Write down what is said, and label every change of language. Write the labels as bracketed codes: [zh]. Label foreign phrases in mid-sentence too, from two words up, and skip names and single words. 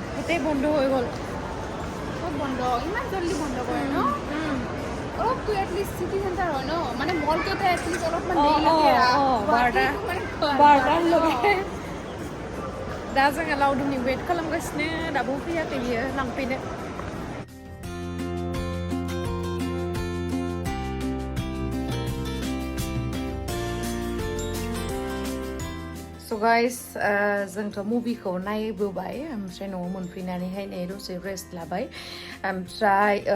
[as] ইয়াতে বন্ধ হৈ গ'ল ক'ত বন্ধ ইমান জলদি বন্ধ কৰে ন অলপতো [en] at least city center [as] হয় ন মানে মলকেইটা এটলিষ্ট অলপমান [brx] দেৰিলৈকে दा जोङो लावदुमनि वेट खालामगासिनो दाबो फैयाखै बियो लांफैनो [en] So guys, [brx] जोंथ' मुभिखौ नायबोबाय ओमफ्राय न'आव मोनफैनानैहाय नै दसे रेस्ट लाबाय ओमफ्राय